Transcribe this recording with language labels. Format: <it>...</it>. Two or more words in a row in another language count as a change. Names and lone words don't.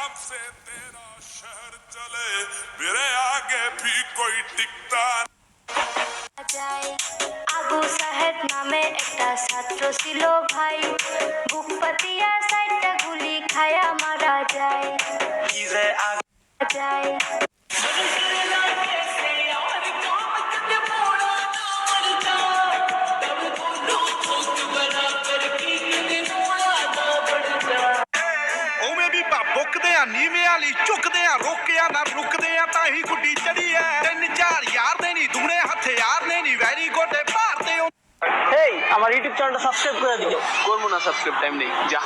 <hi>से तेरा शहर चले मेरे आगे भी कोई टिकता</hi> <bn>আবু সাহেব নামে একটা ছাত্র ছিল ভাই, বুক পাতিয়া সাইডটা গুলি খায়া মারা যায় যায়।</bn> <pa>ਬੁੱਕਦੇ ਆ ਨੀਵੇਂ ਵਾਲੀ ਝੁਕਦੇ ਆ ਰੋਕਿਆ ਨਾ ਰੁਕਦੇ ਆ ਤਾਂ ਹੀ ਗੁੱਡੀ ਚੜੀ ਐ 3-4 ਯਾਰ ਦੇ ਨਹੀਂ ਦੁਗਣੇ ਹਥਿਆਰ ਨੇ ਨਹੀਂ ਵੈਰੀ ਗੋਡੇ ਭਾਰਦੇ</pa> <bn>এই আমার ইউটিউব চ্যানেলটা সাবস্ক্রাইব করে দিও। করবো না সাবস্ক্রাইব, টাইম নেই, যা।</bn>